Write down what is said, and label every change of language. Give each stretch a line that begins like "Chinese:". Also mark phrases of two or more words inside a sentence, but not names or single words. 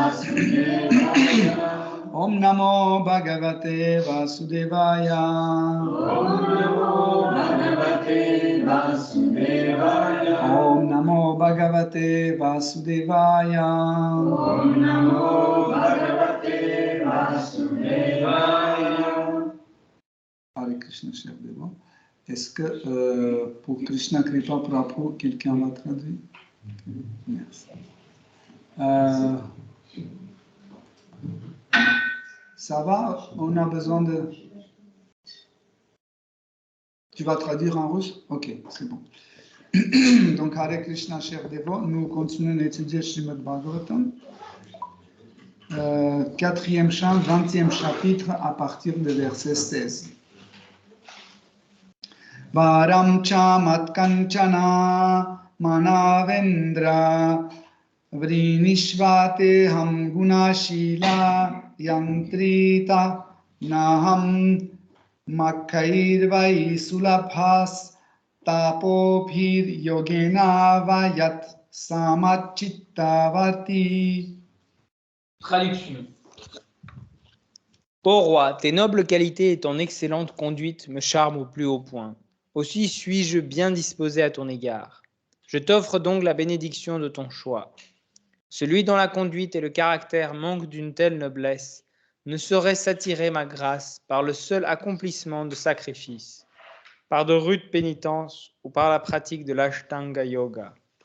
Sanskrit: Vasudevaya Om Namo Bhagavate Vasudevaya Om Namo Bhagavate Vasudevaya Om Namo Bhagavate Vasudevaya Om Namo Bhagavate Vasudevaya Hare Krishna Cher Deva.
French: Est-ce que pour Krishna Kripa Prabhu, quelqu'un va traduire? Merci. Ça va? On a besoin de... Tu vas traduire en russe? Ok, c'est bon. Donc, Hare Krishna, cher Deva, nous continuons d'étudier Srimad Bhagavatam. 4e chant, 20e chapitre, à partir de verset 16.
Sanskrit: Varam chamat kanchana manavendra vrinishvate ham gunashila yantrita naham makhairvai sulabhas tapobhir yogena vayat samachittavarti.
French: Traduction. Ô roi, tes nobles qualités et ton excellente conduite me charment au plus haut point. Aussi suis-je bien disposé à ton égard. Je t'offre donc la bénédiction de ton choix. Celui dont la conduite et le caractère manquent d'une telle noblesse ne saurait s'attirer ma grâce par le seul accomplissement de sacrifices, par de rudes pénitences ou par la pratique de l'Ashtanga Yoga.